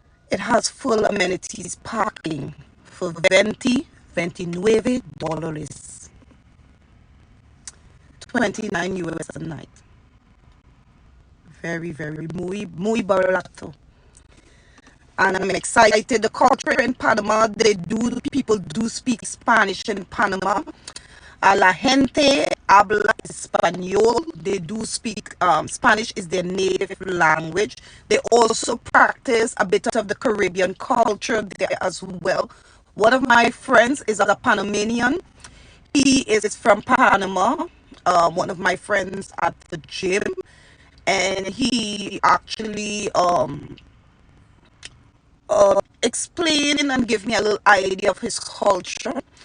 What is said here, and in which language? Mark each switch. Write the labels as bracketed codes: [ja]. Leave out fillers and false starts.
[en] It has full amenities, parking for $29, 29 US a night. Very, very [es] muy barato. [en] And I'm excited. The culture in Panama, people do speak Spanish in Panama. [es] A la gente habla español. [en] They do speak Spanish is their native language. They also practice a bit of the Caribbean culture there as well. One of my friends is a Panamanian. He is from Panama. One of my friends at the gym, and he actually explain and give me a little idea of his culture.